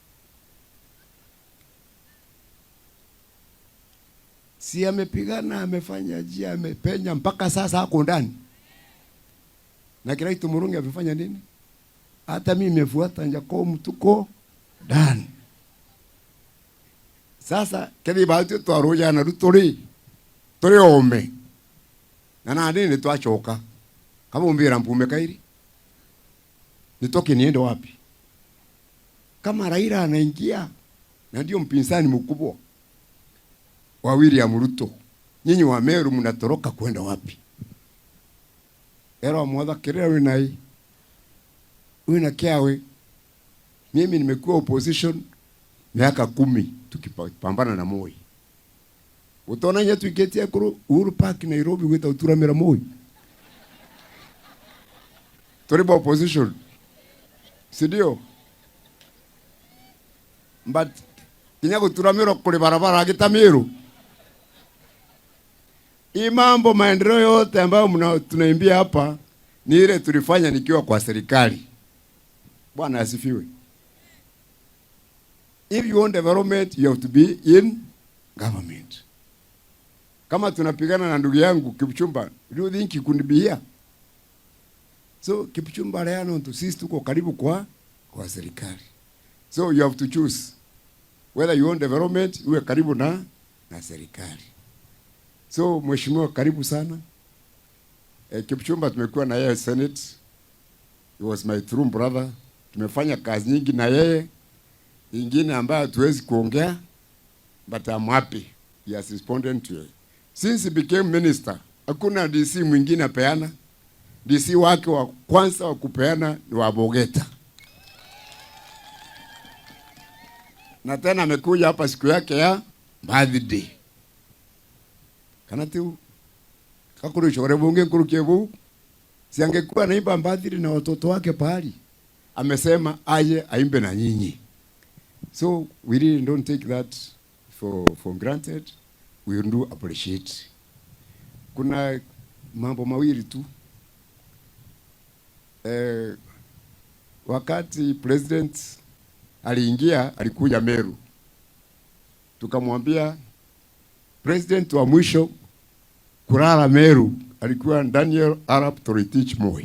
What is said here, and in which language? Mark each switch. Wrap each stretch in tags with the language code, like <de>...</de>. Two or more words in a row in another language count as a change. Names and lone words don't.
<sw>Si amepigana, amefanya jia, amepenya mpaka sasa hako ndani. Na Kiraitu Murungi amefanya nini? Hata mimi nimefuata Jacob, tuko ndani.</sw> <mer>Sasa kethi bahati twaroja na turi ome na nani ni twachoka kama umbira mpume kairi</mer> <sw>nitoke niende wapi? Kama Raila anaingia na ndio mpinzani mkubwa wa William Ruto, nyinyi wa Meru mnatoroka kwenda wapi?</sw> <mer>Era mwadha kerera winai wina kiawe.</mer> <sw>Mimi nimekuwa opposition miaka 10 tukipambana na Moi.</sw> <mer>Utona nyetu iketia kuru Uhuru Park Nairobi wita uturamira Moi. Toriba opposition.</mer> <sw>Sidio?</sw> <mer>But kinyago turamiro kule barabara agitamiru.</mer> <sw>Hii mambo maendeleo yote ambayo tunaimbia hapa ni ile tulifanya nikiwa kwa serikali. Bwana asifiwe.</sw> <en>If you want development, you have to be in government.</en> <sw>Kama tunapigana na ndugu yangu Kipchumba,</sw> <en>do you think you could be here?</en> <sw>So Kipchumba leo sisi tuko karibu kwa serikali.</sw> <en>So you have to choose whether you want development,</en> <sw>uwe karibu na serikali. So mheshimiwa, karibu sana. Kipchumba tumekuwa na yeye Senate.</sw> <en>He was my true brother.</en> <sw>Tumefanya kazi nyingi na yeye. Ingine ambayo tuwezi kuongea,</sw> <en>but I'm happy he has responded to it. Since he became minister,</en> <sw>hakuna DC mwingine peana. DC wake wa kwanza wa kupeana ni wa Bogeta. Na tena amekuja hapa siku yake ya birthday.</sw> <mer>Kanatu kakuru chore bunge kurukebu.</mer> <sw>Si angekuwa naimba birthday na watoto wake pahali. Amesema aje aimbe na nyinyi.</sw> <en>So we really don't take that for granted. We do appreciate.</en> <sw>Kuna mambo mawili tu. Wakati president aliingia, alikuja Meru. Tukamwambia president wa mwisho kulala Meru alikuwa Daniel Arap Toroitich Moi.</sw>